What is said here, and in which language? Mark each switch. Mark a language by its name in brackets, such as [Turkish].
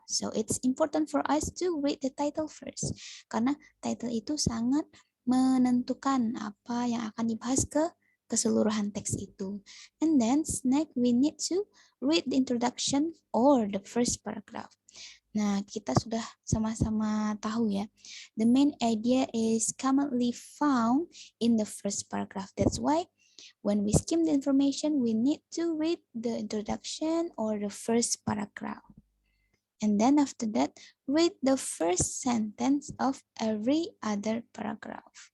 [English] So it's important for us to read the title first, [Indonesian] karena title itu sangat menentukan apa yang akan dibahas ke keseluruhan teks itu. [English] And then next we need to read the introduction or the first paragraph. [Indonesian] Nah, kita sudah sama-sama tahu ya. [English] The main idea is commonly found in the first paragraph. That's why when we skim the information, we need to read the introduction or the first paragraph. And then after that, read the first sentence of every other paragraph.